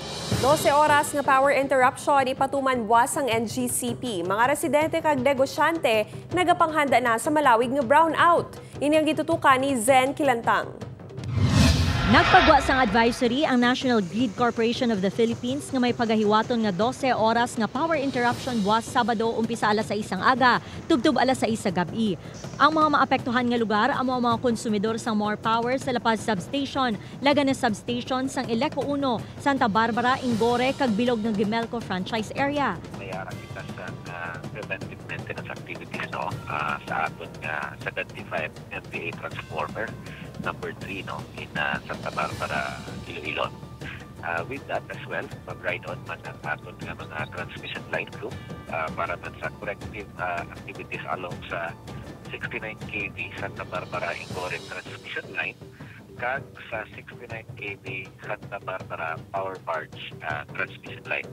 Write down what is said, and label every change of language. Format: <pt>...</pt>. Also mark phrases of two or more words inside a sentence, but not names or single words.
<hil>12 oras nga</hil> <en>power interruption</en> <hil>ipatuman buwas ang NGCP. Mga residente kag negosyante nagapanghanda na sa malawig nga brownout. Ini ang gitutukan ni Zen Kilantang. Nagpagwa sang advisory ang National Grid Corporation of the Philippines nga may pagahiwaton nga 12 oras nga</hil> <en>power interruption</en> <hil>buwas Sabado umpisa alas 6 ang aga, tubtub alas 6 sa gabi. Ang mga maapektuhan nga lugar amo ang mga konsumidor sang More Power sa La Paz Substation, Laganes Substation sang Ileco 1, Santa Barbara, Ingore kag bilog ng Gimelco Franchise Area. Mayara kita sa</hil> <en>preventive maintenance activities</en> <hil>sa aton nga 75 MVA</hil> <en>transformer number 3 in</en> <hil>Santa Barbara, Iloilo.</hil> <en>With that as well,</en> <hil>mag-ride on man ang aton nga mga</hil> <en>transmission line crew</en> <hil>para man sa</hil> <en>corrective activities along</en> <hil>sa 69 kV Santa Barbara Ingore</hil> <en>transmission line</en> <hil>kag sa 69 kV Santa Barbara Power Barge</hil> <en>transmission line.</en>